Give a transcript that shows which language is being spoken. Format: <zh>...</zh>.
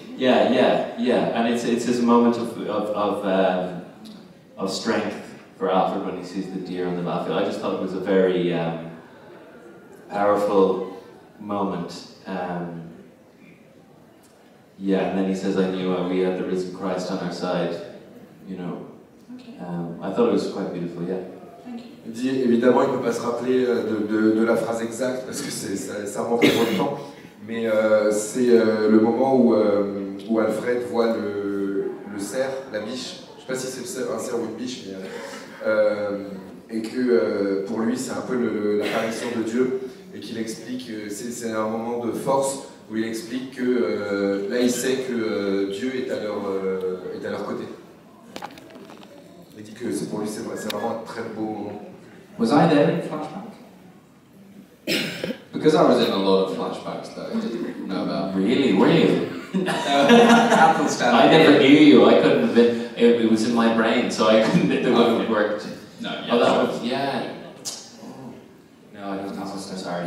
<en>Yeah, and it's his moment of strength for Alfred when he sees the deer on the battlefield. I just thought it was a very powerful moment. Yeah, and then he says, "I knew we had the risen Christ on our side." You know, okay. I thought it was quite beautiful. Yeah.</en> <fr>Il dit, évidemment, il ne peut pas se rappeler de la phrase exacte parce que ça manque trop de temps, mais c'est le moment où Alfred voit le cerf, la biche, sais pas si c'est un cerf ou une biche, mais, et que pour lui c'est un peu l'apparition de Dieu, et qu'il explique, c'est un moment de force où il explique que là il sait que Dieu est à leur côté. Il dit que pour lui c'est vraiment un très beau moment.</fr> <en>Was I there in flashback? Because I was in a lot of flashbacks that I didn't know about. Really? Were you? Athelstan. I never knew you. I couldn't have been. It was in my brain, so I couldn't. It wouldn't have worked. No. Yeah, Oh, that sure. was yeah. Oh. No, I don't know. Sorry.</en>